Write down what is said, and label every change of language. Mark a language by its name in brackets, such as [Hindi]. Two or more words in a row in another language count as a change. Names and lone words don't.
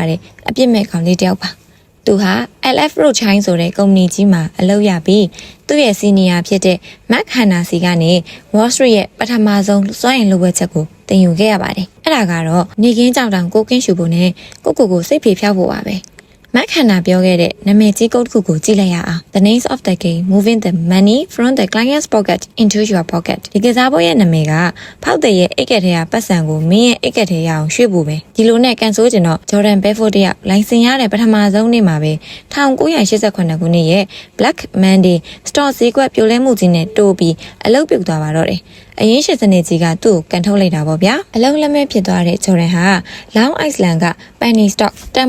[Burmese] တဲ့အပြစ်မဲ့ကောင်လေးတစ်ယောက်ပါ။သူဟာ LF Rothschild ဆိုတဲ့ကုမ္ပဏီကြီးမှာအလုပ်ရပြီးသူ့ရဲ့စီနီယာဖြစ်တဲ့ Mark Hanna စီကနေ Wall Street ရဲ့ပထ မဆုံးစွမ်းအင်လိုဝက်ချက်ကိုတင်ယူခဲ့ရပါတယ်။အဲ့ဒါကတော့နေကင်းကြောက်တောင်ကိုကင်းရှူဖို့နဲ့ကိုစိတ်ဖြေဖျောက်ဖို့ပါပဲ။ Mark Hanna ပြောခဲ့တဲ့နာမည်ကြီးကုတ်တစ်ခုကိုကြည့်လိုက်ရအောင် [English] The names of the game moving the money from the client's pocket into your pocket [Burmese] ဒီကစားပွဲရဲ့နာမည်ကဖောက်တဲ့ရဲ့အိတ်ကက်ထဲကပတ်စံကိုမင်းရဲ့အိတ်ကက်ထဲရအောင်ရွှေ့ဖို့ပဲဒီလိုနဲ့ကန်ဆိုးကျင်တော့ Jordan Belfort တယောက်လိုင်စင်ရတဲ့ပထမဆုံးနေ့မှာပဲ 1988ခုနှစ်ရဲ့ Black Monday Stock ဈေးကွက်ပြိုလဲမှုကြီးနဲ့တိုးပြီးအလုပ်ပြုတ်သွားပါတော့တယ်အရင်ရှစ်စနစ်ကြီးကသူ့ကိုကန်ထုတ်လိုက်တာပေါ့ဗျာအလုံးလက်မဲ့ဖြစ်သွားတဲ့ Jordan ဟာ Long Island က Penny Stock တန်